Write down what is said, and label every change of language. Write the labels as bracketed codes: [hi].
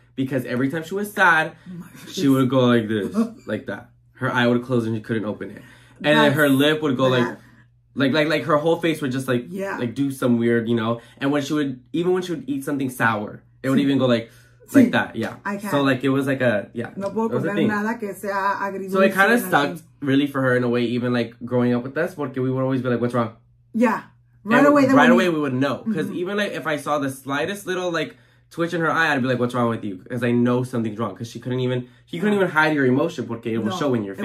[en] Because every time she was sad, she would go like this, like that. Her eye would close and she couldn't open it. And then her lip would go bad. like her whole face would just like do some weird, you know. And when she would eat something sour, it would even go like that. Yeah. I can't. So like it was like a [es] No puedo comer nada que sea agridulce. [en] So it kind of sucked really for her in a way, even like growing up with us, porque we would always be like, what's wrong? Yeah. Right away we would know. Because even like if I saw the slightest little like twitch in her eye, I'd be like, what's wrong with you? Because I know something's wrong. Because she couldn't even hide your emotion porque it will show in your face.